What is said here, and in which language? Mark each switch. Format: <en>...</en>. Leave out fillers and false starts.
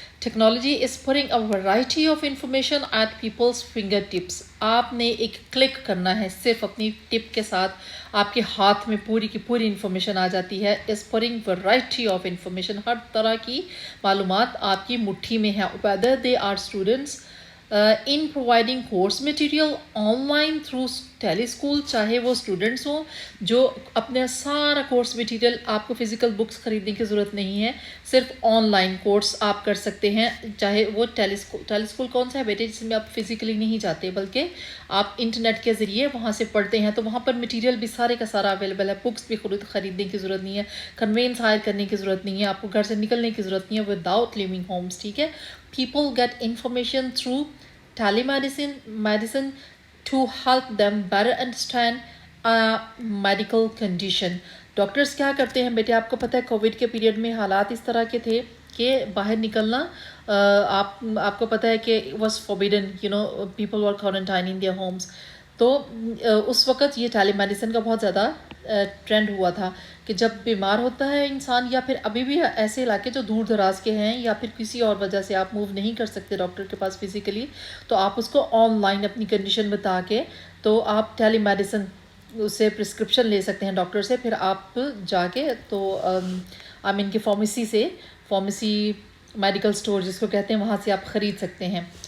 <en>Technology is putting a variety of information at people's fingertips.</en> <ur>آپ نے ایک click کرنا ہے، صرف اپنی ٹپ کے ساتھ آپ کے ہاتھ میں پوری کی پوری انفارمیشن آ جاتی ہے.</ur> <en>is putting variety of information.</en> <ur>ہر طرح کی معلومات آپ کی مٹھی میں ہے.</ur> <en>whether they are students in providing course material online through</en> <ur>tele school, چاہے وہ اسٹوڈنٹس ہوں جو اپنے سارا کورس مٹیریل، آپ کو فزیکل بکس خریدنے کی ضرورت نہیں ہے، صرف آن لائن کورس آپ کر سکتے ہیں. چاہے وہ ٹیلی اسکول کون سا ہے بیٹے؟ جس میں آپ فزیکلی نہیں جاتے بلکہ آپ انٹرنیٹ کے ذریعے وہاں سے پڑھتے ہیں، تو وہاں پر مٹیریل بھی سارے کا سارا اویلیبل ہے. بکس بھی خریدنے کی ضرورت نہیں ہے، کنوینس ہائر کرنے کی ضرورت نہیں ہے، آپ کو گھر سے نکلنے کی ضرورت نہیں ہے</ur> <en>Without living homes.</en> <ur>ٹھیک ہے.</ur> <en>People get information through telemedicine to help them better understand a medical condition.</en> <ur>Doctors کیا کرتے ہیں بیٹے؟ آپ کو پتہ ہے کووڈ کے پیریڈ میں حالات اس طرح کے تھے کہ باہر نکلنا آپ کو پتہ ہے کہ</ur> <en>was forbidden, people were quarantined in their homes.</en> <ur>تو اس وقت یہ ٹیلی میڈیسن کا بہت زیادہ ٹرینڈ ہوا تھا کہ جب بیمار ہوتا ہے انسان، یا پھر ابھی بھی ایسے علاقے جو دور دراز کے ہیں یا پھر کسی اور وجہ سے آپ موو نہیں کر سکتے ڈاکٹر کے پاس فزیکلی، تو آپ اس کو آن لائن اپنی کنڈیشن بتا کے تو آپ ٹیلی میڈیسن سے پرسکرپشن لے سکتے ہیں ڈاکٹر سے، پھر آپ جا کے تو ان کے فارمیسی میڈیکل اسٹور جس کو کہتے ہیں وہاں سے آپ خرید سکتے ہیں.</ur>